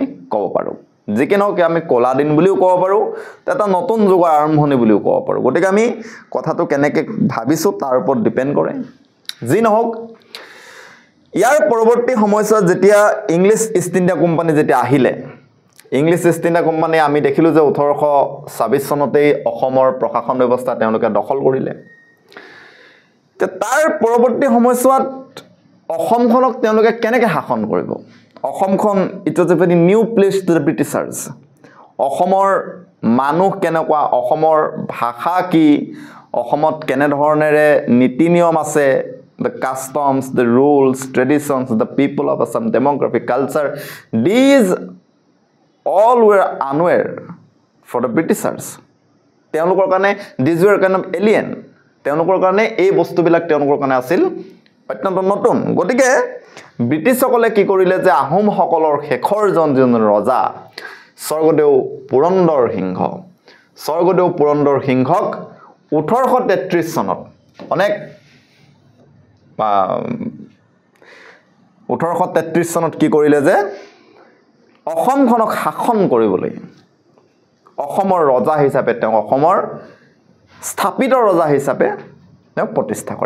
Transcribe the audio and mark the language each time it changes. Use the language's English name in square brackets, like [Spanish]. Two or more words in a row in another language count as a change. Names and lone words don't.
[Assamese] ক'ব পাৰোঁ যিকি নহওক আমি কলা দিন বুলিও ক'ব পাৰোঁ এটা নতুন যুগৰ আৰম্ভণি বুলিও ক'ব পাৰোঁ গতিকে আমি কথাটো কেনেকৈ ভাবিছোঁ তাৰ ওপৰত ডিপেণ্ড কৰে যি নহওক ইয়াৰ পৰৱৰ্তী সময়ছোৱাত যেতিয়া ইংলিছ ইষ্ট ইণ্ডিয়া কোম্পানী যেতিয়া আহিলে ইংলিছ ইষ্ট ইণ্ডিয়া কোম্পানী আমি দেখিলোঁ যে 1826 চনতেই অসমৰ প্ৰশাসন ব্যৱস্থা তেওঁলোকে দখল কৰিলে তাৰ পৰৱৰ্তী সময়ছোৱাত অসমখনক তেওঁলোকে কেনেকৈ শাসন কৰিব অসমখন [English] it was a very new place to the Britishers [Assamese] অসমৰ মানুহ কেনেকুৱা অসমৰ ভাষা কি অসমত কেনে ধৰণেৰে নীতি নিয়ম আছে [English] the customs, the rules, traditions, the people of Assam, demography, culture, these all were unaware for the Britishers. [Assamese] তেওঁলোকৰ কাৰণে [English] these were kind of alien. [Assamese] তেওঁলোকৰ কাৰণে এই বস্তুবিলাক তেওঁলোকৰ কাৰণে আছিল অত্যন্ত নতুন। গতিকে ব্ৰিটিছসকলে কি কৰিলে যে আহোমসকলৰ শেষৰ জন ৰজা স্বৰ্গদেউ পুৰন্দৰ সিংহ, স্বৰ্গদেউ পুৰন্দৰ সিংহক 1833 চনত অনেক 1833 চনত কি কৰিলে যে অসমখনক শাসন কৰিবলৈ অসমৰ ৰজা হিচাপে তেওঁ অসমৰ স্থাপিত ৰজা হিচাপে তেওঁ প্ৰতিষ্ঠা কৰে।